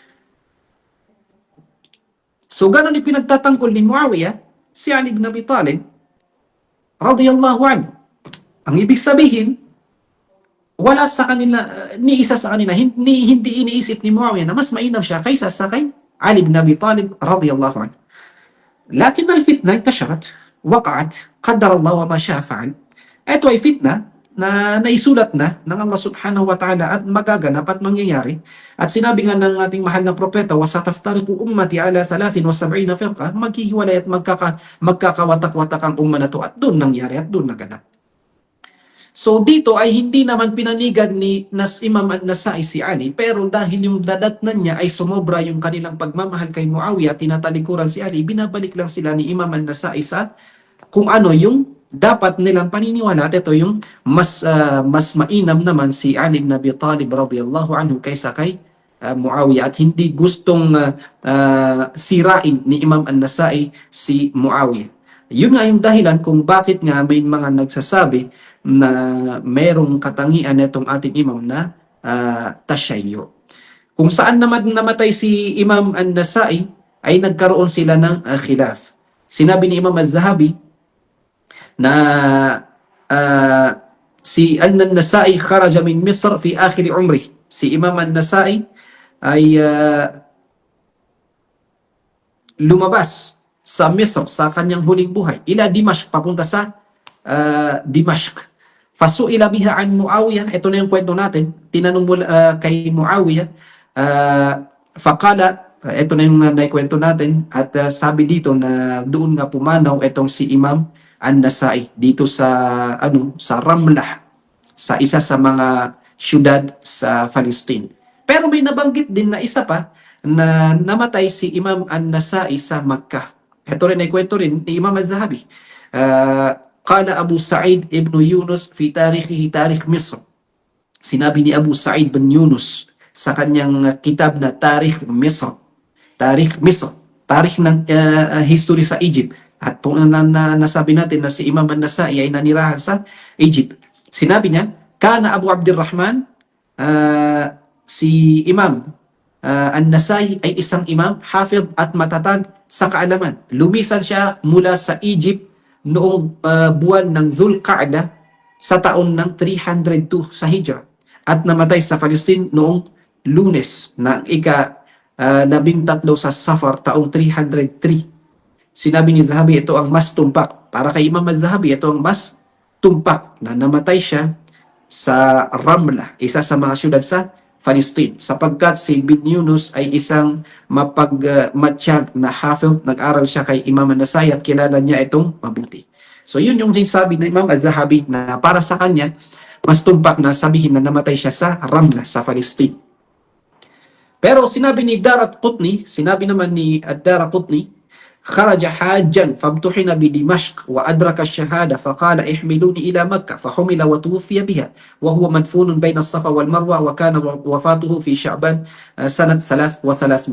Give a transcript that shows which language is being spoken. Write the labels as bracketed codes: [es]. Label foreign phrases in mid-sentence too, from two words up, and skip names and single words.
[tl] So ganun yung pinagtatanggol ni Muawiyah, si Ali ibn Abi Talib, [ar] رضي الله عنه. [tl] Ang ibig sabihin, wala sa kanila, ni isa sa kanila, hindi iniisip ni Muawiyah na mas mainam siya kaysa sa kay Ali ibn Abi Talib [ar] رضي الله عنه. لكن الفتنة انتشرت، وقعت، قدر الله وما شاء فعل. [tl] Ito ay fitna na naisulat na ng Allah [ar] سبحانه وتعالى [tl] at magaganap at mangyayari. At sinabi nga ng ating mahal na propeta, [ar] وَسَتَفْتَرِقُ أُمَّتِي عَلَى 73 فِرْقَةٍ, [tl] maghihiwalay at magkakawatak-watak ang umma na to, at doon nangyari at doon naganap. So dito ay hindi naman pinanigan ni Imam an-Nasai si Ali, pero dahil yung dadatnan niya ay sumobra yung kanilang pagmamahal kay Muawiyah, tinatalikuran si Ali, binabalik lang sila ni Imam an-Nasai sa kung ano yung dapat nilang paniniwala. At ito yung mas mainam naman si Ali ibn Abi Talib [ar] رضي الله عنه [tl] kaysa kay Muawiyah, at hindi gustong sirain ni Imam an-Nasai si Muawiyah. Yun nga yung dahilan kung bakit nga may mga nagsasabi na mayroong katangian itong ating imam na tasyayyo. Kung saan naman namatay si Imam an-Nasai ay nagkaroon sila ng khilaf. Sinabi ni Imam az-Zahabi na si an-Nasai [ar] خرج من مصر في آخر عمره. [tl] Si Imam an-Nasai ay lumabas sa Misr sa kanyang huling buhay, [ar] إلى دمشق, [tl] papunta sa Dimashq. [ar] فسئل بها عن معاوية, [tl] ito na yung kwento natin, tinanong mo kay Muawiyah, faqala, ito na yung naikwento natin, at sabi dito na doon nga pumanaw itong si Imam an-Nasai dito sa sa Ramlah, sa isa sa mga syudad sa Palestine. Pero may nabanggit din na isa pa na namatay si Imam an-Nasai sa Makkah. Ito rin ay kwento rin ni Imam az-Zahabi. [ar] قال أبو سعيد بن يونس في تاريخه تاريخ مصر. [tl] Sinabi ni Abu Sa'id bin Yunus sa kanyang kitab na Tarikh Misr. Tarikh Misr. Tarikh ng history sa Egypt. At po nasabi natin na si Imam an-Nasai ay nanirahan sa Egypt. Sinabi niya, kana Abu Abdurrahman, si Imam an-Nasai ay isang imam, hafid at matatag sa kaalaman. Lumisan siya mula sa Egypt noong buwan ng Zulqa'dah sa taon ng 302 sa Hijrah, at namatay sa Palestine noong Lunes ng ika-13 sa Safar taong 303. Sinabi ni Zahabi, ito ang mas tumpak. Para kay Imam al-Zahabi, ito ang mas tumpak na namatay siya sa Ramlah, isa sa mga syudad sa Palestine, sapagkat si Ibn Yunus ay isang mapagmatsyag na hafid. Nag-aral siya kay Imam an-Nasai at kilala niya itong mabuti. So yun yung sinasabi ng Imam az-Zahabi na para sa kanya, mas tumpak na sabihin na namatay siya sa Ramlah, sa Palestine. Pero sinabi ni Daraqutni, sinabi naman ni Daraqutni, [ar] خرج حاجا فامتحن بدمشق وأدرك الشهادة فقال احملوني إلى مكة فحمل وتوفي بها وهو مدفون بين الصفا والمروة وكان وفاته في شعبان سنة 300.